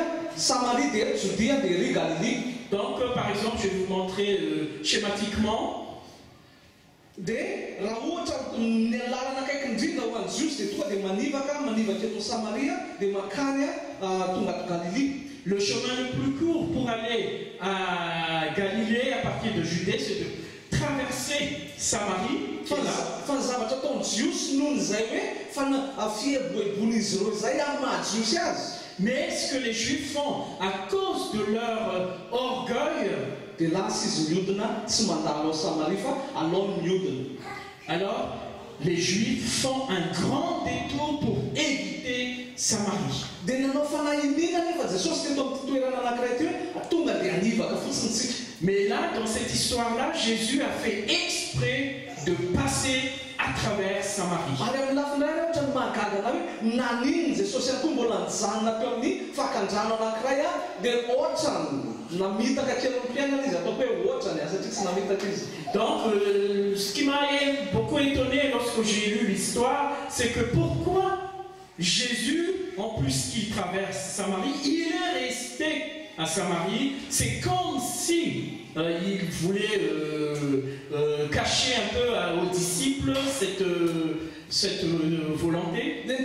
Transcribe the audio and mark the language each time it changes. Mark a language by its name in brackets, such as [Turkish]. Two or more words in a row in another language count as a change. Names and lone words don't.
[French] Samarie de Judée de Galilée. Donc, par exemple, je vais vous montrer schématiquement. [Malagasy] De raha ohatra ny lalana akaiky indrindra ho an'ny Jiosy dia tonga dia manivaka eto Samaria dia makany tonga ato Galilée. [French] Le chemin le plus court pour aller à Galilée à partir de Judée, c'est de traverser Samarie. [Malagasy] Fa ny zavatra ataon'ny Jiosy noho izay hoe fieboebon'izy ireo izay amin'ny maha-Jiosy azy. [French] Mais ce que les Juifs font à cause de leur orgueil, [Malagasy] dia lasa izy miodina tsy mandalo ao Samaria fa alao miodina. [French] Alors les Juifs font un grand détour pour éviter Samarie. [Malagasy] Dia nanao fanahiniana nefa Jesosy teto amin'ny toerana anankiray ty hoe tonga dia hanivaka fotsiny tsika. [French] Mais là, dans cette histoire-là, Jésus a fait exprès de passer à travers Samarie. [Malagasy] Ary amin'ny lafindray ohatra ny mahagaga hoe naniny Jesosy ihany koa mbola nijanona teo amin'ny fakandrano anankiray dia ohatra namitaka kely ny mpiainana izy atao hoe ohatra ny satria tsy namitaka izy. [French] Donc, ce qui m'a beaucoup étonné lorsque j'ai lu l'histoire, c'est que pourquoi Jésus, en plus qu'il traverse Samarie, il est resté à Samarie. C'est comme si il voulait cacher un peu aux disciples cette volonté.